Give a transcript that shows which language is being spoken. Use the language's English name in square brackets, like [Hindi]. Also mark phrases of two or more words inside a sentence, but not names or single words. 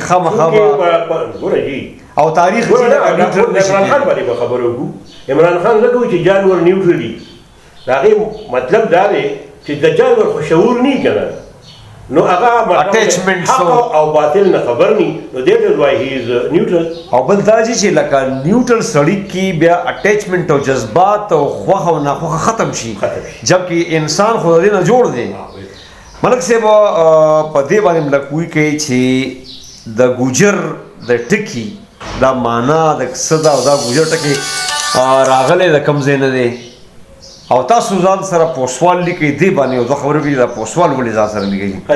[Pashto] خامخا ګوره جي او تاریخ عمران خان باندې به خبره وکړو. عمران خان ځکه وایي چې جانور نیوټرل دي، د هغې مطلب دا دی چې د جانور خو شعور نه که نه، نو هغه حق او باطل نه خبر ني، نو [English] that is why he is neutral. [Pashto] او بل دا چې لکه نیوټرل سړی کې بیا اٹیچمنٹ او جذبات او خوښه او ناخوښه ختم شي، جبکې انسان خو د دې نه جوړ دی. ملک صاحب په دې باندې ملک وی کوي چې د ګوجر د ټکي دا معنا د صدا او دا ګوجر ټکي راغلی د کوم ځای نه دی، او تاسو ځان سره پوسوال لیکئ دې باندې او دا خبره کوي دا پوسوال ولې ځان سره لیکئ؟